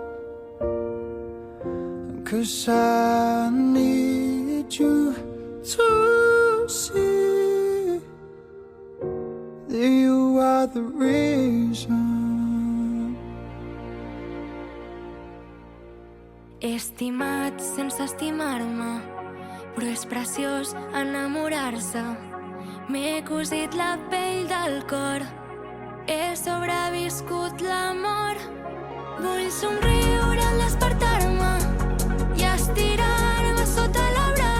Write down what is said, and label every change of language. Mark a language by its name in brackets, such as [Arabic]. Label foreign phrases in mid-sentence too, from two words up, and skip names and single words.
[English] 'Cause I need you to see that you are the reason. [Catalan] He estimat sense estimar-me, però és preciós enamorar-se. M'he cosit la pell del cor, he sobreviscut l'amor. Vull somriure al despertar-me i estirar-me sota l'arbre.